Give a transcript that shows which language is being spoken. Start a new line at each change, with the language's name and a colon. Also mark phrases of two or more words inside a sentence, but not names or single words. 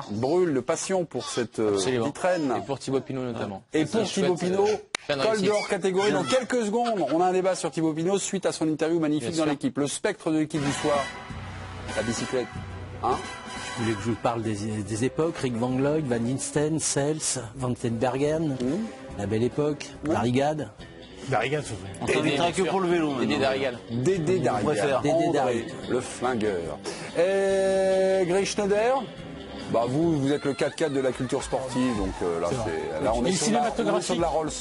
French: Brûle de passion pour cette petite reine. Et pour Thibaut Pinot notamment. Et pour Thibaut Pinot, col de hors catégorie. Dans quelques secondes, on a un débat sur Thibaut Pinot suite à son interview magnifique dans l'équipe. Le spectre de l'équipe du soir, la bicyclette. Hein? Vous voulez que je vous parle des époques, Rick Van Looy, Van Insten, Sels, Van den Bergen, la belle époque, Barricade. Barricade, On s'invitera que pour le vélo. Dédé Darrigal. Dédé Darrigal. Le flingueur. Et Greg Schneider, bah vous êtes le 4x4 de la culture sportive, donc là on est sur de la Rolls.